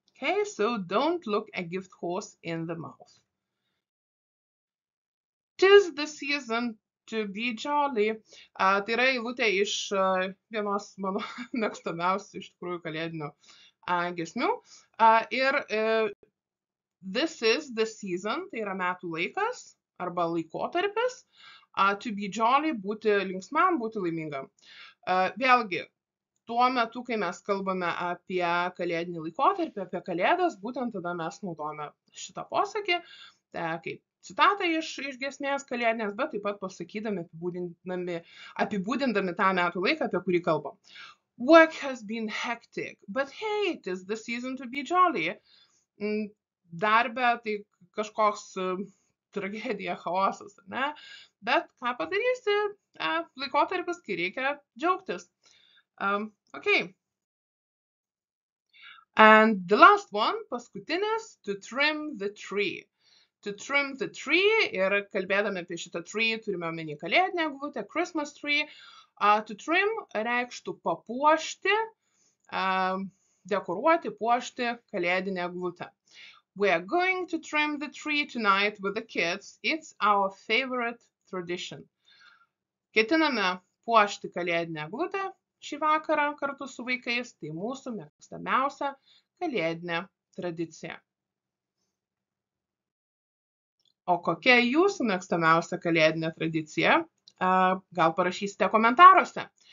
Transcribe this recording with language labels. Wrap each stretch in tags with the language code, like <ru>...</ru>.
<en>Okay, so don't look a gift horse in the mouth. 'Tis the season to be jolly.</en> <lt>Tai yra eilutė iš vienos mano mėgstamiausių iš tikrųjų kalėdinių giesmių. Ir</lt> <en>this is the season,</en> <lt>tai yra metų laikas arba laikotarpis,</lt> <en>to be jolly,</en> <lt>būti linksmam, būti laimingam. Vėlgi, tuo metu, kai mes kalbame apie kalėdinį laikotarpį, apie kalėdas, būtent tada mes naudojame šitą posakį, kaip citatą iš giesmės kalėdinės, bet taip pat pasakydami, apibūdindami tą metų laiką, apie kurį kalbam.</lt> <en>Work has been hectic, but hey, it is the season to be jolly.</en> <lt>Darbe tai kažkoks tragedija, chaosas, ne? Bet ką padarysi, laikotarpis, kai reikia džiaugtis. Okay.</lt> <en>And the last one,</en> <lt>paskutinis,</lt> <en>to trim the tree. To trim the tree,</en> <lt>ir kalbėdami apie šitą tree, turime omeny kalėdinę eglutę,</lt> <en>Christmas tree. To trim</en> <lt>reikštų papuošti, dekoruoti, puošti kalėdinę eglutę.</lt> <en>We are going to trim the tree tonight with the kids. It's our favorite tradition.</en> <lt>Ketiname puošti kalėdinę eglutę šį vakarą kartu su vaikais, tai mūsų mėgstamiausia kalėdinė tradicija. O kokia jūsų mėgstamiausia kalėdinė tradicija? Gal parašysite komentaruose.</lt>